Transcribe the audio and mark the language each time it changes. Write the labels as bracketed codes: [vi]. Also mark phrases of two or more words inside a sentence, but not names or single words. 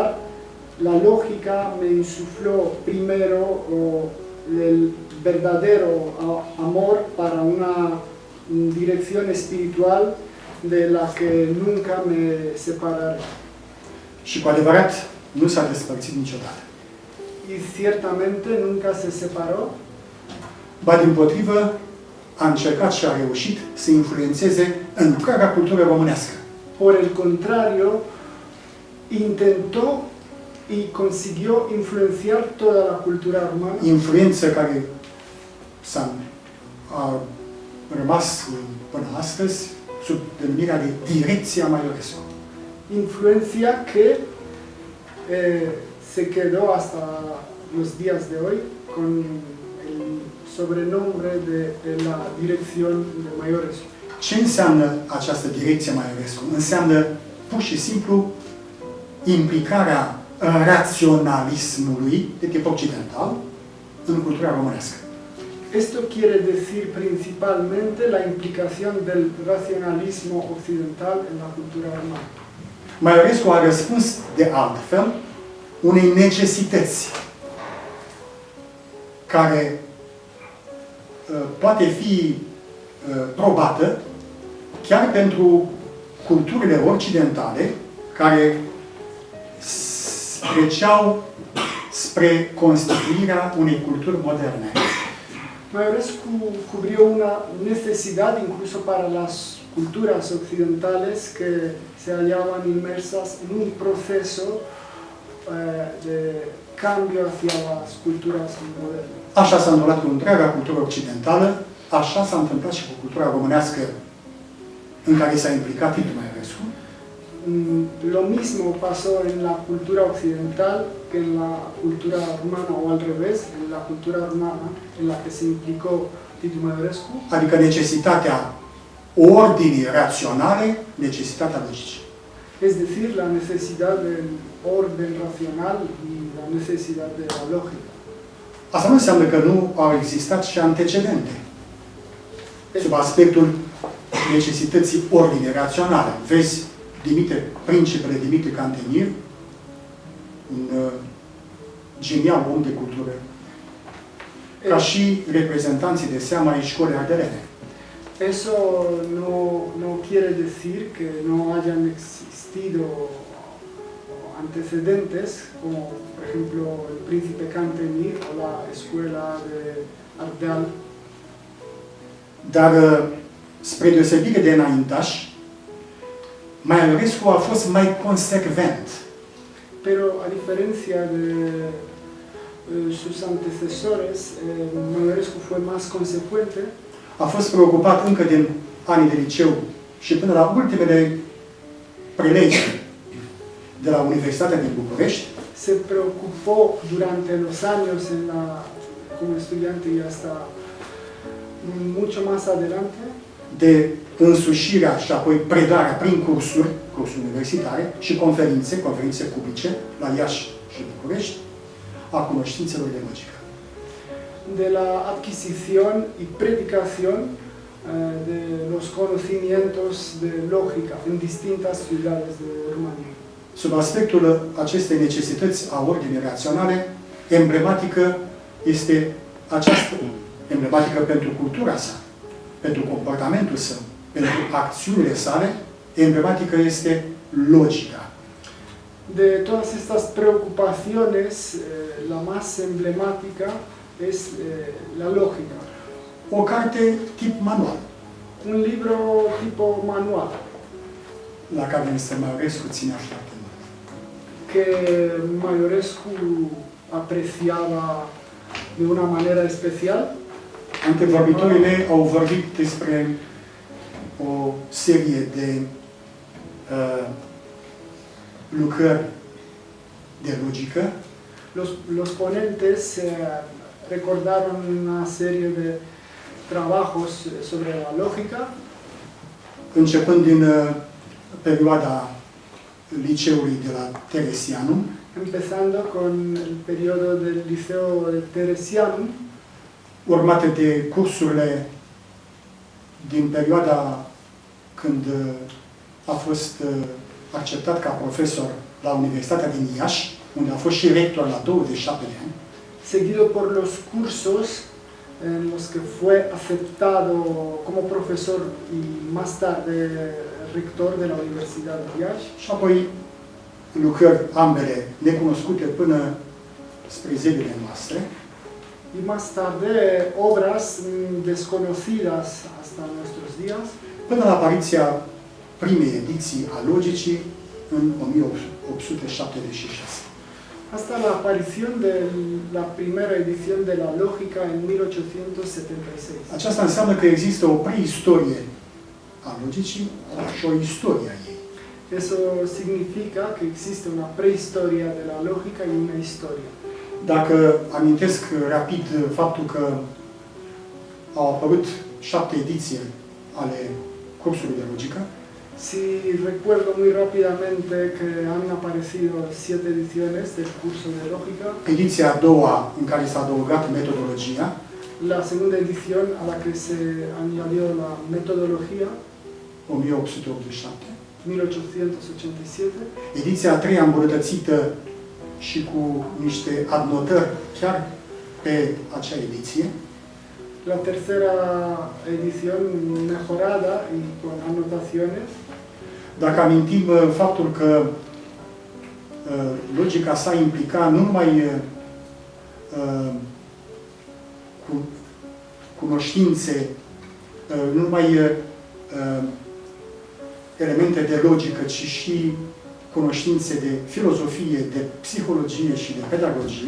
[es] La lógica me insufló primero el verdadero amor para una dirección espiritual de la que nunca me separaré. [ro] Și cu adevărat nu s-a despărțit niciodată. [es] Y ciertamente nunca se separó. [ro] Ba dimpotrivă, a încercat și a reușit să influențeze întreaga cultură românească. [es] Por el contrario, intentó y consiguió influenciar toda la cultura romana. [ro] Influență care a rămas până astăzi sub denumirea de Direcția Maiorescu. [es] Influencia que se quedó hasta los días de hoy con el sobrenombre de la Dirección de Maiorescu. [ro] Ce înseamnă această Direcție Maiorescu? Înseamnă pur și simplu implicarea raționalismului de tip occidental în cultura românească. [es] Esto quiere decir principalmente la implicación del racionalismo occidental en la cultura romana. [ro] Maiorescu a răspuns de altfel unei necesități care poate fi probată chiar pentru culturile occidentale care treceau spre constituirea unei culturi moderne. [es] Maiorescu cubrió una necesidad incluso para las culturas occidentales que se hallaban inmersas en un proceso de cambio hacia las culturas modernas. [ro] Așa s-a întâmplat cu întreaga cultură occidentală, așa s-a întâmplat și cu cultura românească în care s-a implicat Titu Maiorescu. [es] Lo mismo pasó en la cultura occidental que en la cultura romana, o al revés, en la cultura romana en la que se implicó Titu Maiorescu. [ro] Adică necesitatea ordinii raționale, necesitatea logicii. [es] Es decir, la necesidad del orden racional y la necesidad de la lógica. [ro] Asta nu înseamnă că nu au existat și antecedente sub aspectul necesității ordinii raționale. Vezi principele Dimitrie Cantemir, un genial om de cultură, ca și reprezentanții de seamă ai școlii ardelene. [es] Eso no quiere decir que no hayan existido antecedentes, como por ejemplo el príncipe Cantemir o la escuela de Ardeal. [ro] Dar, spre deosebire de înaintași, Maiorescu a fost mai consecvent. [es] Pero a diferencia de sus antecesores, Maiorescu fue más consecuente. [ro] A fost preocupat încă din anii de liceu și până la ultimele prelegeri de la Universitatea din București, [es] se preocupó durante los años como estudiante y hasta mucho más adelante [ro] de însușirea și apoi predarea prin cursuri universitare și conferințe publice la Iași și București, a cunoștințelor de logică. [es] de la adquisición y predicación de los conocimientos de lógica en distintas ciudades de Rumanía. [ro] Sub aspectul acestei necesități a ordinii raționale, emblematică este această, emblematică pentru cultura sa, pentru comportamentul său, pentru acțiunile sale, emblematică este logica. [es] De todas estas preocupaciones, la más emblemática es la lógica. [ro] O carte tip manual, [es] Un libro tipo manual, [ro] la care Mr. Maiorescu ținea foarte mult. [es] que Maiorescu apreciaba de una manera especial. [ro] Antevorbitorii mei au vorbit despre o serie de lucrări de logică. [es] Los ponentes recordaron una serie de trabajos sobre la lógica, [ro] Începând din perioada liceului de la Teresianum, [es] empezando con el periodo del Liceo Teresianum, [ro] urmate de cursurile din perioada când a fost acceptat ca profesor la Universitatea din Iași, unde a fost și rector la 27 de ani, [es] seguido por los cursos en los que fue aceptado como profesor y más tarde rector de la Universidad de Iași, [ro] și apoi lucrări ambele necunoscute până spre zilele noastre, [es] y más tarde obras desconocidas hasta nuestros días, [ro] până la apariția primei ediții a logicii în 1876. [es] hasta la aparición de la primera edición de la lógica en 1876. [ro] Aceasta înseamnă că există o preistorie a logicii și o istorie a ei. [es] Eso significa que existe una prehistoria de la lógica y una historia. [ro] Dacă amintesc rapid faptul că au apărut 7 ediții ale cursului de logică, [es] Si recuerdo muy rápidamente que han aparecido 7 ediciones del curso de lógica, [ro] ediția a doua în care s-a adăugat metodologia, [es] la segunda edición a la que se añadió la metodología, [ro] 1887, [es] 1887, [ro] ediția a treia îmbunătățită și cu niște adnotări chiar pe acea ediție, [es] la tercera edición mejorada y con anotaciones. [ro] dacă amintim faptul că logica sa implica nu numai cunoștințe, nu numai elemente de logică, ci și cunoștințe de filozofie, de psihologie și de pedagogie.